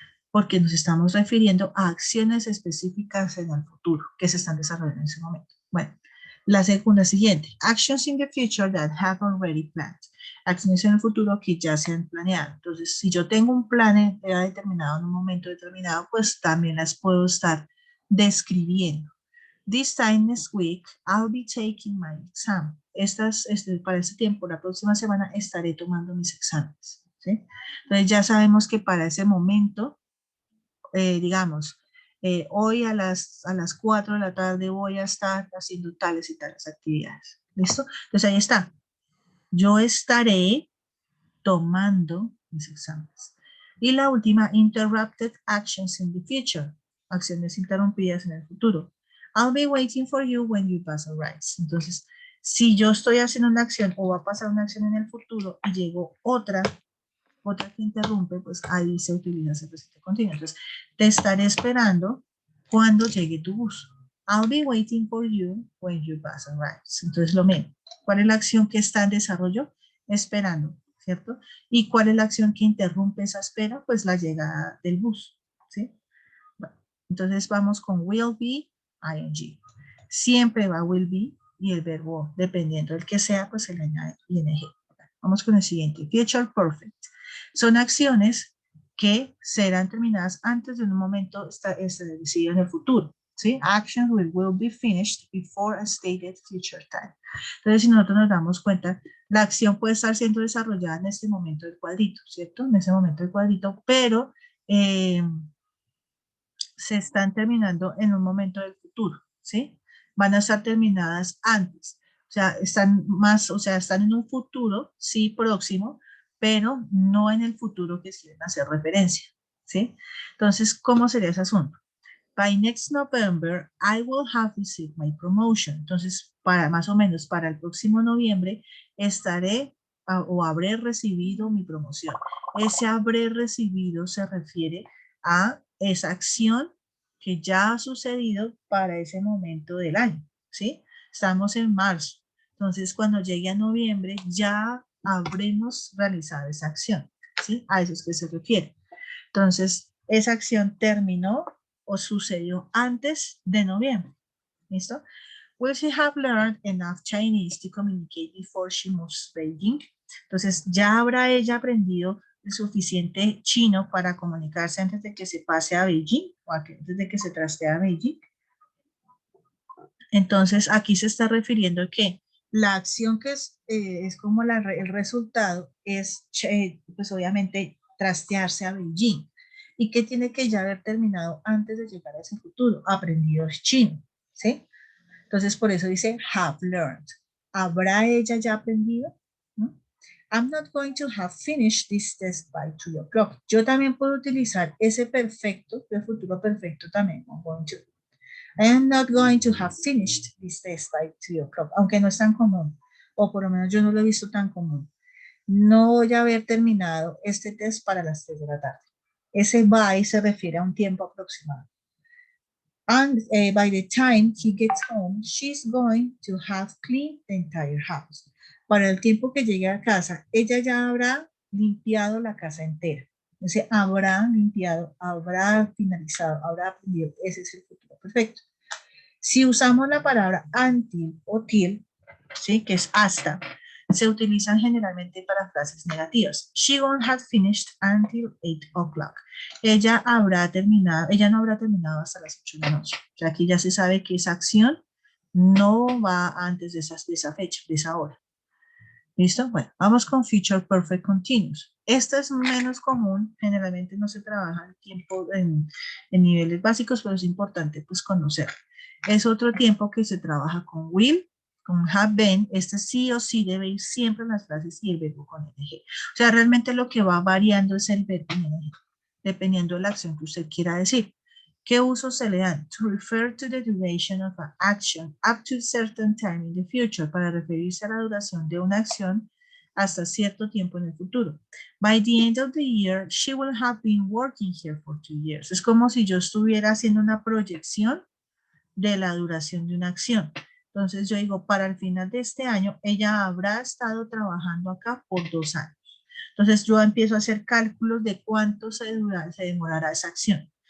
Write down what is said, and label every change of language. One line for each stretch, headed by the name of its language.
Spanish: Porque nos estamos refiriendo a acciones específicas en el futuro que se están desarrollando en ese momento. Bueno, la segunda siguiente,
English: actions in the future that have already planned.
Spanish: Acciones en el futuro que ya se han planeado. Entonces, si yo tengo un plan determinado en un momento determinado, pues también las puedo estar describiendo.
English: This time next week, I'll be taking my exam.
Spanish: Para este tiempo, la próxima semana, estaré tomando mis exámenes. ¿Sí? Entonces, ya sabemos que para ese momento, digamos, hoy a las 4 de la tarde voy a estar haciendo tales y tales actividades. ¿Listo? Entonces ahí está. Yo estaré tomando mis exámenes. Y la última,
English: interrupted actions in the future.
Spanish: Acciones interrumpidas en el futuro.
English: I'll be waiting for you when you pass arrives.
Spanish: Entonces, si yo estoy haciendo una acción o va a pasar una acción en el futuro y llegó otra que interrumpe, pues ahí se utiliza ese presente continuo. Entonces, te estaré esperando cuando llegue tu bus.
English: I'll be waiting for you when your bus arrives.
Spanish: Entonces, lo mismo. ¿Cuál es la acción que está en desarrollo? Esperando, ¿cierto? ¿Y cuál es la acción que interrumpe esa espera? Pues la llegada del bus, ¿sí? Bueno, entonces, vamos con will be, ing. Siempre va will be y el verbo, dependiendo del que sea, pues se le añade ing. Vamos con el siguiente. Future perfect. Son acciones que serán terminadas antes de un momento establecido en el futuro. ¿Sí?
English: Actions will be finished before a stated future time.
Spanish: Entonces, si nosotros nos damos cuenta, la acción puede estar siendo desarrollada en este momento del cuadrito, ¿cierto? En ese momento del cuadrito, pero se están terminando en un momento del futuro, ¿sí? Van a estar terminadas antes. O sea, están en un futuro, sí, próximo, pero no en el futuro que quieren hacer referencia, ¿sí? Entonces, ¿cómo sería ese asunto?
English: By next November, I will have received my promotion.
Spanish: Entonces, para más o menos para el próximo noviembre, estaré o habré recibido mi promoción. Ese habré recibido se refiere a esa acción que ya ha sucedido para ese momento del año, ¿sí? Estamos en marzo. Entonces, cuando llegue a noviembre, ya habremos realizado esa acción, ¿sí? A eso es que se refiere. Entonces, esa acción terminó o sucedió antes de noviembre. ¿Listo?
English: Will she have learned enough Chinese to communicate before she moves to Beijing?
Spanish: Entonces, ¿ya habrá ella aprendido el suficiente chino para comunicarse antes de que se pase a Beijing o antes de que se trastee a Beijing? Entonces, aquí se está refiriendo a que la acción que es como el resultado es, pues obviamente, trastearse a Beijing. ¿Y qué tiene que ya haber terminado antes de llegar a ese futuro? Aprendido chino, ¿sí? Entonces, por eso dice have learned. ¿Habrá ella ya aprendido? ¿No?
English: I'm not going to have finished this test by 2 o'clock.
Spanish: Yo también puedo utilizar ese perfecto, el futuro perfecto también.
English: I'm going to. I am not going to have finished this test by 3 o'clock,
Spanish: aunque no es tan común, o por lo menos yo no lo he visto tan común. No voy a haber terminado este test para las 3 de la tarde. Ese by se refiere a un tiempo aproximado.
English: And by the time he gets home, she's going to have cleaned the entire house.
Spanish: Para el tiempo que llegue a casa, ella ya habrá limpiado la casa entera. Entonces, habrá limpiado, habrá finalizado, habrá aprendido. Ese es el futuro perfecto. Si usamos la palabra until o till, ¿sí? Que es hasta, se utilizan generalmente para frases negativas.
English: She won't have finished until 8 o'clock.
Spanish: Ella no habrá terminado hasta las 8 de la noche. O sea, aquí ya se sabe que esa acción no va antes de esa fecha, de esa hora. ¿Listo? Bueno, vamos con Future Perfect Continuous. Esta es menos común, generalmente no se trabaja el tiempo en niveles básicos, pero es importante pues conocer. Es otro tiempo que se trabaja con will, con have been. Este sí o sí debe ir siempre en las frases y el verbo con ing. O sea, realmente lo que va variando es el verbo en ing, dependiendo de la acción que usted quiera decir. ¿Qué usos se le dan?
English: To refer to the duration of an action up to a certain time in the future,
Spanish: para referirse a la duración de una acción hasta cierto tiempo en el futuro.
English: By the end of the year, she will have been working here for 2 years.
Spanish: Es como si yo estuviera haciendo una proyección de la duración de una acción. Entonces yo digo, para el final de este año, ella habrá estado trabajando acá por 2 años. Entonces yo empiezo a hacer cálculos de cuánto se demorará esa acción.